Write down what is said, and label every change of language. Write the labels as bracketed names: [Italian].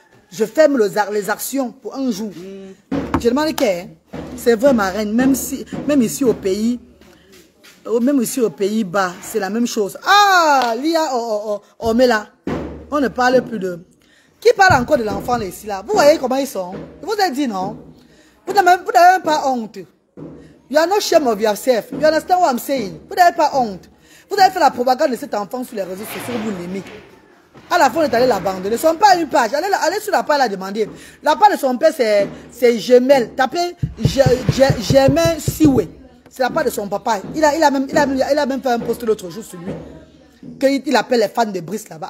[French] Je ferme les actions pour un jour. Je demande que c'est vrai ma reine, même ici au pays, même ici aux Pays-Bas, c'est la même chose. Ah, Lia, on met là. On ne parle plus de... Qui parle encore de l'enfant ici là? Vous voyez comment ils sont? Je vous ai dit non. Vous n'avez même pas honte. [English] You are not ashamed of yourself. You understand what I'm saying? [French] Vous n'avez pas honte. Vous avez fait la propagande de cet enfant sur les réseaux sociaux, vous l'aimez. À la fin, on est allé l'abandonner. Son père a une page. Allez sur la page, la demander. La page de son père, c'est Gemel. Tapez Gemel Siwe. C'est la page de son papa. Il a même fait un post l'autre jour sur lui. Qu'il appelle les fans de Brice là-bas.